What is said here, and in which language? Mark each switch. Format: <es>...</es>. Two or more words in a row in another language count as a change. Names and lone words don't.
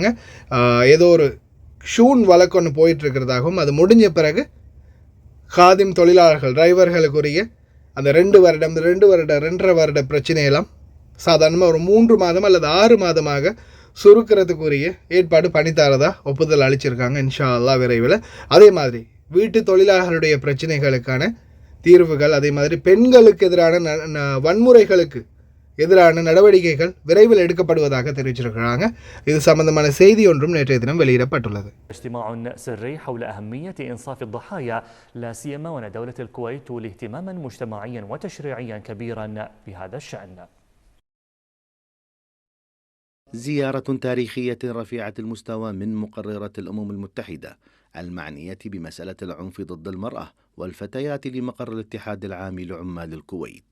<ta>ஏதோ ஒரு ஷூன் வழக்கு ஒன்று போயிட்டுருக்கிறதாகவும், அது முடிஞ்ச பிறகு காதிம் தொழிலாளர்கள் டிரைவர்களுக்குரிய அந்த 2 வருட பிரச்சனையெல்லாம் சாதாரணமாக ஒரு 3 மாதம் அல்லது 6 மாதமாக சுருக்கிறதுக்குரிய ஏற்பாடு பண்ணித்தாரதா ஒப்புதல் அளிச்சிருக்காங்க</ta> <ar>إن شاء الله</ar> <ta>விரைவில். அதே மாதிரி வீட்டு தொழிலாளர்களுடைய பிரச்சனைகளுக்கான தீர்வுகள், அதே மாதிரி பெண்களுக்கு எதிரான வன்முறைகளுக்கு எதிரான நடவடிக்கைகள் விரைவில் எடுக்கப்படுவதாக தெரிவிச்சிருக்கிறாங்க. இது சம்பந்தமான செய்தி ஒன்றும் நேற்றைய தினம் வெளியிடப்பட்டுள்ளது.</ta> <ar>اجتماع سري حول أهمية إنصاف الضحايا لا سيما وأن دولة الكويت تولي اهتماما مجتمعيا وتشريعيا كبيرا بهذا الشأن. زيارة تاريخية رفيعة المستوى من مقررة الأمم المتحدة المعنية بمسألة العنف ضد المرأة والفتيات لمقر الاتحاد العام لعمال الكويت.</ar>